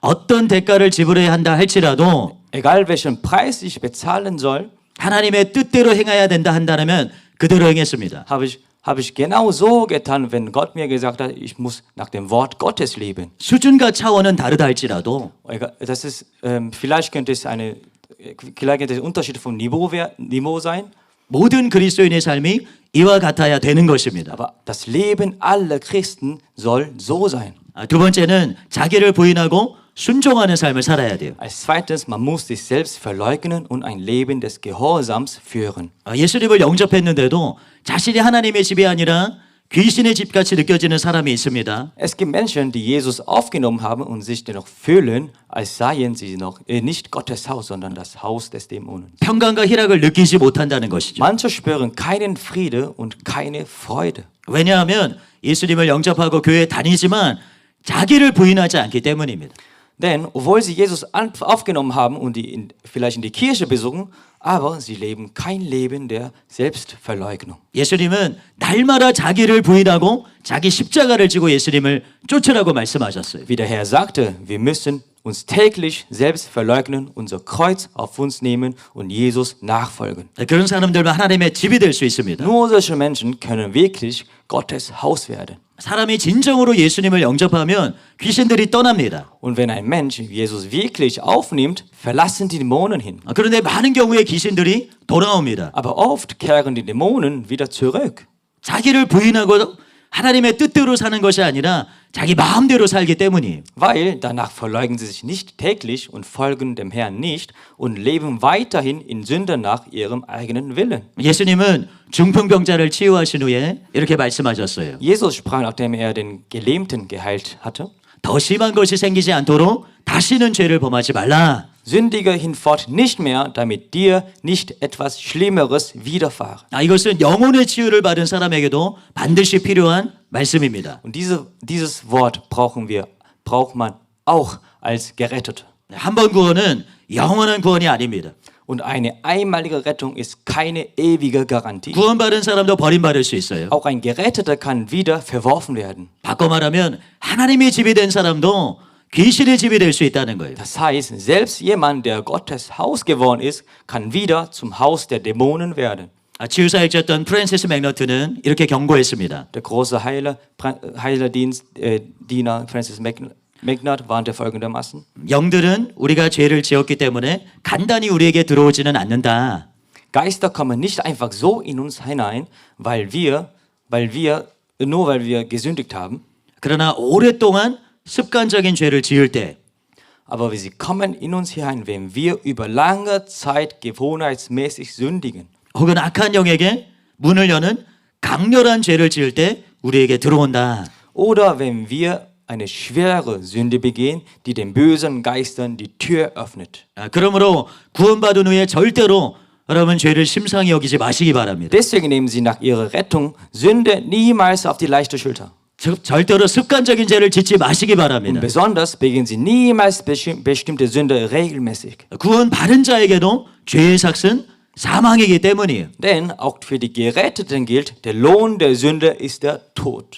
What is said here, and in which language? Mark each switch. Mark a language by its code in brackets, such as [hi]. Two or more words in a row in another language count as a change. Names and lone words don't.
[ko] 어떤 대가를 지불해야 한다 할지라도 [de] Egal welchen Preis ich bezahlen soll, [ko] 하나님의 뜻대로 행해야 된다 한다면 그대로 행했습니다. [de] habe ich genau so getan, wenn Gott mir gesagt hat, ich muss nach dem Wort Gottes leben. [ko] 수준과 차원은 다르다 할지라도 [de] Das ist, vielleicht könnte es ein Unterschied vom Niveau sein, [ko] 모든 그리스도인의 삶이 이와 같아야 되는 것입니다. [de] aber das Leben aller Christen soll so sein. [ko] 두 번째는 자기를 부인하고 순종하는 삶을 살아야 돼요. [de] Als zweites, man muss sich selbst verleugnen und ein Leben des Gehorsams führen. [ko] 예수님을 영접했는데도 자신이 하나님의 집이 아니라 귀신의 집같이 느껴지는 사람이 있습니다. [de] Es gibt Menschen, die Jesus aufgenommen haben und sich dennoch fühlen, als seien sie noch nicht Gottes Haus, sondern das Haus des Dämonen. [ko] 평강과 희락을 느끼지 못한다는 것이죠. [de] Manche spüren keinen Friede und keine Freude. [ko] 왜냐하면 예수님을 영접하고 교회에 다니지만 자기를 부인하지 않기 때문입니다. [de] Denn obwohl sie Jesus aufgenommen haben und vielleicht in die Kirche besuchen, aber sie leben kein Leben der Selbstverleugnung. [ko] 예수님은 날마다 자기를 부인하고 자기 십자가를 지고 예수님을 쫓으라고 말씀하셨어요. [de] Wie der Herr sagte, wir müssen uns täglich selbst verleugnen, unser Kreuz auf uns nehmen und Jesus nachfolgen. [ko] 그런 사람들만 하나님의 집이 될 수 있습니다. [de] Nur solche Menschen können wirklich Gottes Haus werden. [ko] 사람이 진정으로 예수님을 영접하면 귀신들이 떠납니다. [de] Und wenn ein Mensch Jesus wirklich aufnimmt, verlassen die Dämonen hin. [ko] 그런데 많은 경우에 귀신들이 돌아옵니다. [de] Aber oft kehren die Dämonen wieder zurück. [ko] 자기를 부인하고 하나님의 뜻대로 사는 것이 아니라 자기 마음대로 살기 때문이에요. [de] Weil danach verleugnen sie sich nicht täglich und folgen dem Herrn nicht und leben weiterhin in Sünde nach ihrem eigenen Willen. [ko] 예수님은 중풍병자를 치유하신 후에 이렇게 말씀하셨어요. [de] Jesus sprach, nachdem den Gelähmten geheilt hatte, [ko] 더 심한 것이 생기지 않도록 다시는 죄를 범하지 말라. [de] sündige hinfort nicht mehr, damit dir nicht etwas Schlimmeres widerfahre. [ko] 이것은 영혼의 치유를 받은 사람에게도 반드시 필요한 말씀입니다. [de] Und dieses Wort braucht man auch als Gerettete. [ko] 한 번 구원은 영원한 구원이 아닙니다. [de] Und eine einmalige Rettung ist keine ewige Garantie. [ko] 구원받은 사람도 버림받을 수 있어요. [de] Auch ein Geretteter kann wieder verworfen werden. [ko] 바꿔 말하면 하나님의 집이 된 사람도 귀신의 집이 될 수 있다는 거예요. [de] Das heißt, selbst jemand, der Gottes Haus geworden ist, kann wieder zum Haus der Dämonen werden. [ko] 치유사역자였던 프랜시스 맥너튼은 이렇게 경고했습니다. [de] Der große Heilerdienstdiener Francis Magnard warnte folgendermaßen: [ko] 영들은 우리가 죄를 지었기 때문에 간단히 우리에게 들어오지는 않는다. [de] Geister kommen nicht einfach so in uns hinein, weil wir gesündigt haben. [ko] 그러나 오랫동안 습관적인 죄를 지을 때 [de] Aber sie kommen in uns hinein, wenn wir über lange Zeit gewohnheitsmäßig sündigen. [ko] 혹은 악한 영에게 문을 여는 강렬한 죄를 지을 때 우리에게 들어온다. [de] Oder wenn wir eine schwere Sünde begehen, die den bösen Geistern die Tür öffnet. [ko] 그러므로 구원받은 후에 절대로 여러분 죄를 심상히 여기지 마시기 바랍니다. [de] Deswegen nehmen Sie nach Ihrer Rettung Sünde niemals auf die leichte Schulter. [ko] 절대로 습관적인 죄를 짓지 마시기 바랍니다. [de] Und besonders begehen Sie niemals bestimmte Sünde regelmäßig. [ko] 구원받은 자에게도 죄의 삭은 사망이기 때문이에요. [de] Denn auch für die Geretteten gilt, der Lohn der Sünde ist der Tod.